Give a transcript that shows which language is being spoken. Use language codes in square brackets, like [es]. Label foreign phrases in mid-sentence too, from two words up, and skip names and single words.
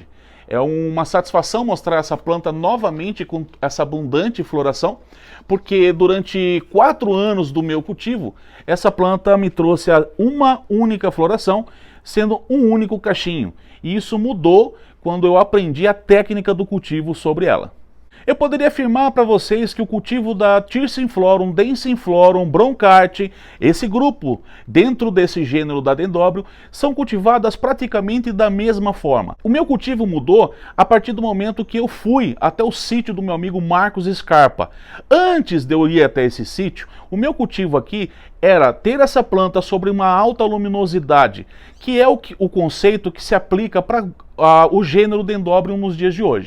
[pt] É uma satisfação mostrar essa planta novamente com essa abundante floração, porque durante 4 anos do meu cultivo, essa planta me trouxe uma única floração, sendo um único cachinho. E isso mudou quando eu aprendi a técnica do cultivo sobre ela. Eu poderia afirmar para vocês que o cultivo da tirsiiflorum, densiflorum, bronchitis, esse grupo dentro desse gênero da Dendrobium, são cultivadas praticamente da mesma forma. O meu cultivo mudou a partir do momento que eu fui até o sítio do meu amigo Marcos Scarpa. Antes de eu ir até esse sítio, o meu cultivo aqui era ter essa planta sobre uma alta luminosidade, que é o conceito que se aplica para o gênero Dendrobium nos dias de hoje.